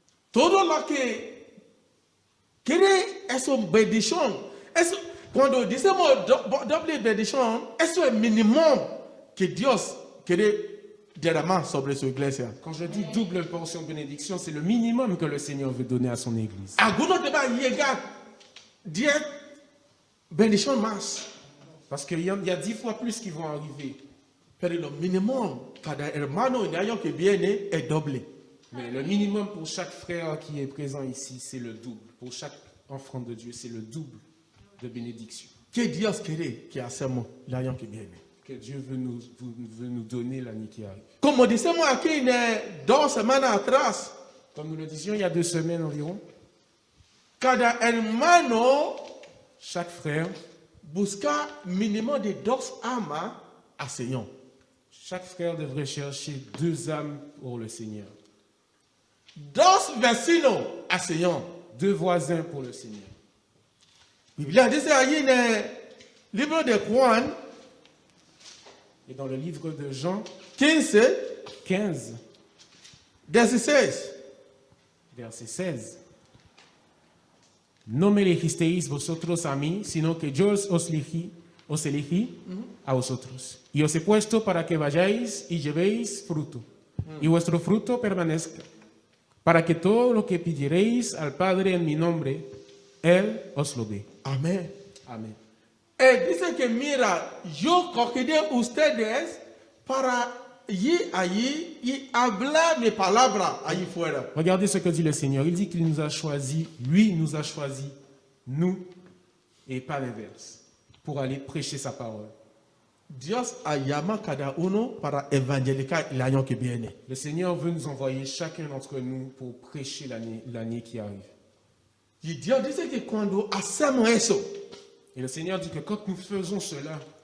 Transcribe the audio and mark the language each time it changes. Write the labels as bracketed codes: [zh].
[es] Todo lo que quiere eso bendición, eso, cuando decimos doble bendición, eso es el mínimo que Dios quiere derramar sobre su iglesia. [fr] Quand je dis double portion de bénédiction, c'est le minimum que le Seigneur veut donner à son Église. [es] Algunos deben llegar 10 bendiciones más, [fr] Parce qu'il y a 10 fois plus qui vont arriver. [es] pero lo mínimo cada hermano en el año que viene es doble. [fr] Mais le minimum pour chaque frère qui est présent ici, c'est le double. Pour chaque enfant de Dieu, c'est le double de bénédiction. [es] ¿Qué Dios quiere que hacemos el año que viene? [fr] Que Dieu veut nous donner l'année qui arrive. [es] Como decimos aquí en 2 semanas atrás, [fr] Comme nous le disions il y a 2 semaines environ, [es] cada hermano [fr] chaque frère, [es] busca mínimo de 2 almas al Señor. [fr] chaque frère devrait chercher 2 âmes pour le Seigneur. [es] 2 vecinos al Señor. [fr] 2 voisins pour le Seigneur. [es] Biblia dice allí en el libro de Juan [fr] Et dans le livre de Jean [es] 15, [fr] 15, [es] 16. [fr] verset 16. [es] No me elegisteis vosotros a mí, sino que yo os elegí a vosotros. Y os he puesto para que vayáis y llevéis fruto, y vuestro fruto permanezca, para que todo lo que pidiereis al Padre en mi nombre, Él os lo dé. Amén. Amén. Él dice que mira, yo cogí a ustedes para ir allí y hablar mi palabra allí fuera. [fr] Regardez ce que dit le Seigneur. Il dit qu'il nous a choisis, lui nous a choisis, nous, et pas l'inverse, pour aller prêcher sa parole. [es] Dios llama a cada uno para evangelizar el año que viene. [fr] Le Seigneur veut nous envoyer chacun d'entre nous pour prêcher l'année qui arrive. [es] Y Dios dice que cuando hacemos eso, [fr] Et le Seigneur dit que quand nous faisons cela,